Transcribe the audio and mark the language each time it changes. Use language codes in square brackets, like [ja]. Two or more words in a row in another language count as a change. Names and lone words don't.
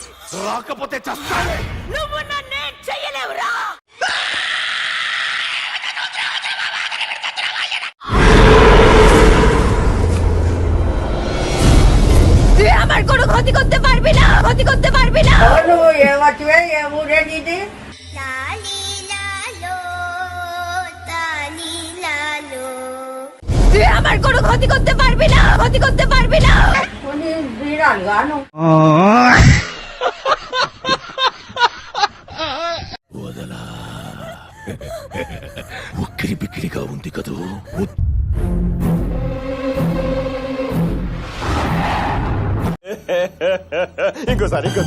[te] రాకపోతే చస్తావే. నువ్వు నన్నేం చెయ్యలేవురా. [bn] তুই আমার কোনো ক্ষতি করতে পারবি না, ক্ষতি করতে পারবি না। তুই আমার কোনো ক্ষতি করতে পারবি না, ক্ষতি করতে পারবি না। বিড়াল গান [te] వదలా. ఉక్కిరి బిక్కిరిగా ఉంది కదూ. ఇంకోసారి